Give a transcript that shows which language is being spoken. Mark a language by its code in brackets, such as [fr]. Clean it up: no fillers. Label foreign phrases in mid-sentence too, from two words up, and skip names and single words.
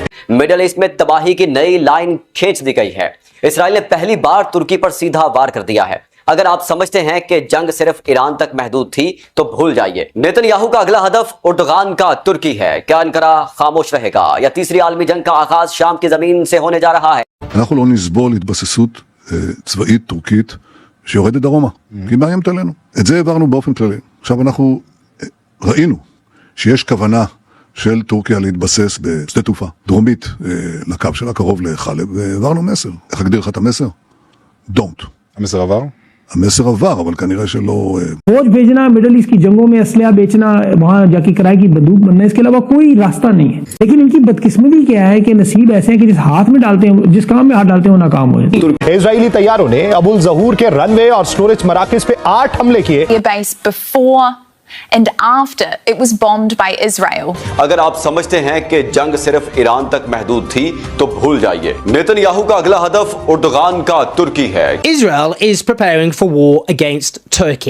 [ur] مڈل ایسٹ میں تباہی کی نئی لائن کھینچ دی گئی ہے. اسرائیل نے پہلی بار ترکی پر سیدھا وار کر دیا ہے۔ اگر آپ سمجھتے ہیں کہ جنگ صرف ایران تک محدود تھی تو بھول جائیے. نیتن یاہو کا اگلا ہدف اردوان کا ترکی ہے۔ کیا انقرہ خاموش رہے گا یا تیسری عالمی جنگ کا آغاز شام کی زمین سے ہونے جا رہا ہے? [he] אנחנו לא נסבול התבססות צבאית טורקית שיורדת דרומה, כי היא מאיימת עלינו. את זה העברנו באופן כללי. עכשיו אנחנו ראינו שיש כוונה של טורקיה להתבסס בשדה תעופה דרומית לקו שלה קרוב לחלב, והעברנו מסר. איך אגדיר לך את המסר? Don't. המסר עבר? המסר עבר, אבל כנראה שלא... [ur] فوج بھیجنا، مڈل ایسٹ کی جنگوں میں اسلحہ بیچنا، وہاں جاکے کرائے کی بندوق بننا، اس کے علاوہ کوئی راستہ نہیں ہے. لیکن ان کی بدقسمتی کیا ہے کہ نصیب ایسے ہے کہ جس ہاتھ میں ڈالتے ہیں، جس کام میں ہاتھ ڈالتے ہیں وہ ناکام ہوئے. اسرائیلی طیاروں نے ابو الظہور کے رن وے اور اسٹوریج مراکز پہ 8 حملے کیے. [en] Base before and after it was bombed by Israel. [ur] اگر آپ سمجھتے ہیں کہ جنگ صرف ایران تک محدود تھی تو بھول جائیے. نیتن یاہو کا اگلا ہدف اردوان کا ترکی ہے. [en] Israel is preparing for war against Turkey.